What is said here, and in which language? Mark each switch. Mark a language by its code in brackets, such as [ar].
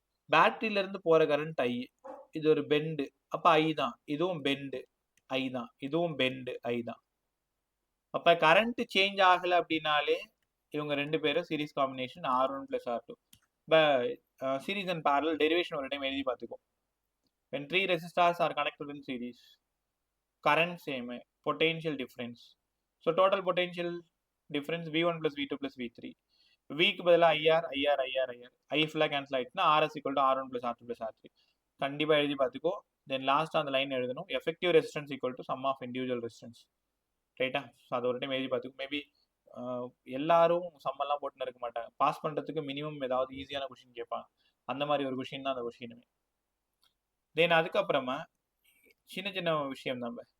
[ta] பேட்டரியில இருந்து போற கரண்ட் ஐ, இது ஒரு பெண்டு, அப்ப ஐ தான். இதுவும் பெண்டு ஐ தான், இதுவும் பெண்டு ஐ தான். அப்ப கரண்ட் சேஞ்ச் ஆகல அப்படின்னாலே இவங்க 2 பேரும் series combination R1 plus R2. Series and parallel derivation ஒரு டைம் எழுதி பார்த்துக்கோ. [en] when 3 resistors are connected in series, current same, potential difference, so total potential difference V1 plus V2 plus V3. [ta] V க்கு பதிலா IR IR IR IR, I ஃபுல்லா cancel ஆயிடுச்சுன்னா RS equal to R1 plus R2 plus R3. கண்டிப்பா எழுதி பார்த்துக்கோ. Then last அந்த line எழுதணும், effective resistance equal to some of individual resistance. ரைட்டா? அது ஒரு டைம் எழுதி பார்த்துக்கோ. மேபி எல்லாரும் சம்மெல்லாம் போட்டுன்னு இருக்க மாட்டாங்க, பாஸ் பண்றதுக்கு மினிமம் ஏதாவது ஈஸியான கொஸ்டின் கேட்பாங்க. அந்த மாதிரி ஒரு கொஸ்டின் தான் அந்த கொஸ்டினுமே. தென் அதுக்கப்புறமா சின்ன சின்ன விஷயம் தான்.